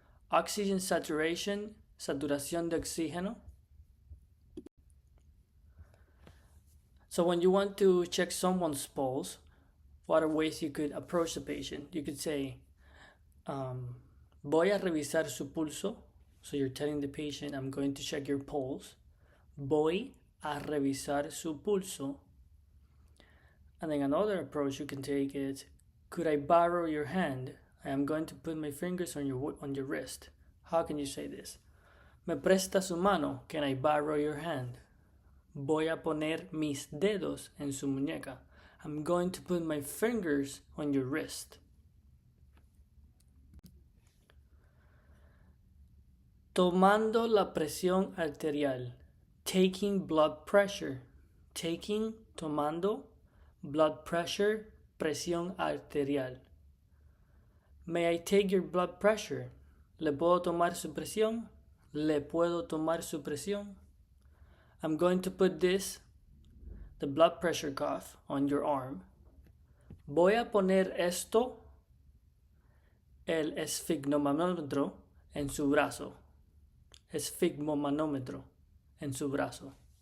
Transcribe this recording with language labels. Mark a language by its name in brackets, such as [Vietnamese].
[English] Oxygen saturation, [Spanish] saturación de oxígeno. [English] So when you want to check someone's pulse, what are ways you could approach the patient? You could say, [Spanish] voy a revisar su pulso. [English] So you're telling the patient, I'm going to check your pulse. [Spanish] Voy a revisar su pulso. [English] And then another approach you can take is, could I borrow your hand? I am going to put my fingers on your wrist. How can you say this? [Spanish] ¿Me presta su mano? [English] Can I borrow your hand? [Spanish] Voy a poner mis dedos en su muñeca. [English] I'm going to put my fingers on your wrist. [Spanish] Tomando la presión arterial. [English] Taking blood pressure. Taking, [Spanish] tomando, [English] blood pressure, [Spanish] presión arterial. [English] May I take your blood pressure? [Spanish] ¿Le puedo tomar su presión? ¿Le puedo tomar su presión? [English] I'm going to put the blood pressure cuff, on your arm. [Spanish] Voy a poner esto, el esfigmomanómetro, en su brazo. Esfigmomanómetro, en su brazo.